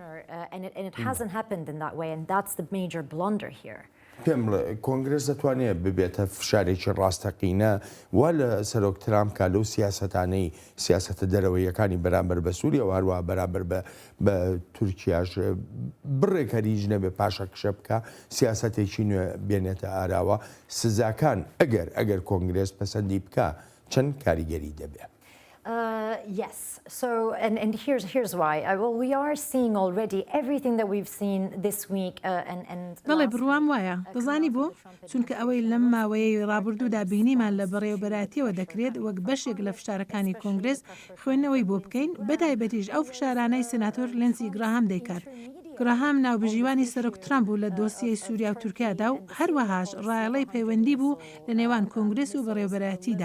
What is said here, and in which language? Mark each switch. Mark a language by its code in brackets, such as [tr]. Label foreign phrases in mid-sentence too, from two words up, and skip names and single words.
[ckb] پێم کۆنگرس دەتوانێت ببێتە فشارێکی ڕاستەقینە وا لە سەرۆک ترامپ کا لەو سیاسەتانەی سیاسەتە دەرەوەیەکانی بەرامبەر بە سووریا و هەروە بەرامبەر بە تورکیاش بڕێکەریژ نەبێ پاشە کشە بکە سیاسەتێکی نوێ بێنێتە ئاراوە سزاکان ئەگەر کۆنگرس پەسەندی بکە چەند کاریگەری دەبێت. [en] Yes. So, and here's why. Well, we are seeing already everything that we've seen this week. [ckb] بەڵێ بڕوام وایە دەزانی بۆ چونکە ئەوەی لەم ماوەیە ڕابردوودا بینیمان لە بەڕێوەبەراتیەوە دەکرێت وەک بەشێک لە فشارەکانی کۆنگرس خوێندنەوەی بۆ بکەین بەتایبەتیش ئەو فشارانەی سناتۆر لێنسی گراهام دەیکات. گراهام ناوبژیوانی سەرۆک ترامپ بوو لە دۆسیەی سووریا و تورکیادا و هەروەهاش ڕایەڵەی پەیوەندی بوو لە نێوان کۆنگرس و بەڕێوەبەراتیدا.